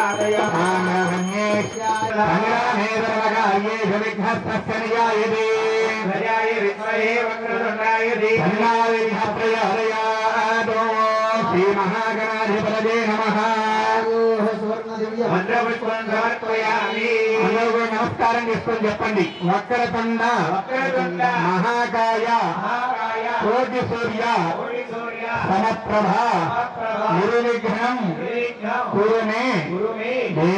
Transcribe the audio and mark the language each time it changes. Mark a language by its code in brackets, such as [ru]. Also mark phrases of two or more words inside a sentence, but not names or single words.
[sa] విఘ్నస్య ध्वजाय विद्महे वक्रतुण्डाय धीमहि प्रचोदयात्। श्री महागणाधिपतये नमः। మంత్రపుష్పం సమర్పయామి. [te] అందరూ నమస్కారం చేసుకొని చెప్పండి. [sa] వక్రతుండ మహాకాయ కోటి సూర్య సమప్రభ నిర్విఘ్నం కురుమే దేవ.